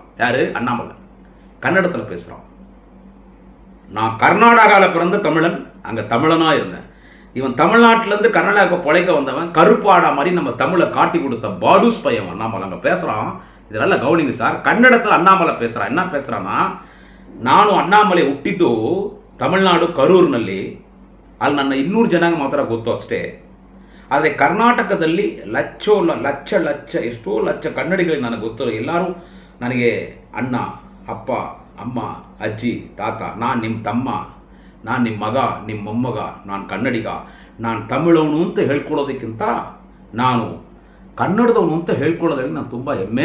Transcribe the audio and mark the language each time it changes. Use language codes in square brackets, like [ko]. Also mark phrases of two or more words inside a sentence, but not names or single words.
[ta] யார்? அண்ணாமலை கன்னடத்தில் பேசுகிறான். நான் கர்நாடகாவில் பிறந்த தமிழன், அங்கே தமிழனாக இருந்தேன். இவன் தமிழ்நாட்டிலேருந்து கர்நாடகாவுக்கு பிழைக்க வந்தவன், கருப்பாடா மாதிரி நம்ம தமிழை காட்டி கொடுத்த பாடூஸ் பையன் அண்ணாமலை அங்கே பேசுகிறான். இது நல்லா கவனிங்க சார். கன்னடத்தில் அண்ணாமலை பேசுகிறான். என்ன பேசுகிறான்னா, [kn] ನಾನು ಅಣ್ಣಾಮಲೆ ಹುಟ್ಟಿದ್ದು ತಮಿಳುನಾಡು ಕರೂರಿನಲ್ಲಿ. ಅಲ್ಲಿ ನನ್ನ 200 ಜನಾಂಗ ಮಾತ್ರ ಗೊತ್ತು ಅಷ್ಟೇ. ಆದರೆ ಕರ್ನಾಟಕದಲ್ಲಿ ಲಕ್ಷ ಎಷ್ಟೋ ಲಕ್ಷ ಕನ್ನಡಿಗಳಿಗೆ ನನಗೆ ಗೊತ್ತು. ಎಲ್ಲರೂ ನನಗೆ ಅಣ್ಣ, ಅಪ್ಪ, ಅಮ್ಮ, ಅಜ್ಜಿ, ತಾತ, ನಾನು ನಿಮ್ಮ ತಮ್ಮ, ನಾನು ನಿಮ್ಮ ಮಗ, ನಿಮ್ಮ ಮೊಮ್ಮಗ, ನಾನು ಕನ್ನಡಿಗ, ನಾನು ತಮಿಳವನು ಅಂತ ಹೇಳ್ಕೊಳ್ಳೋದಕ್ಕಿಂತ ನಾನು ಕನ್ನಡದವನು ಅಂತ ಹೇಳ್ಕೊಳ್ಳೋದ್ರಲ್ಲಿ ನಾನು ತುಂಬ ಹೆಮ್ಮೆ.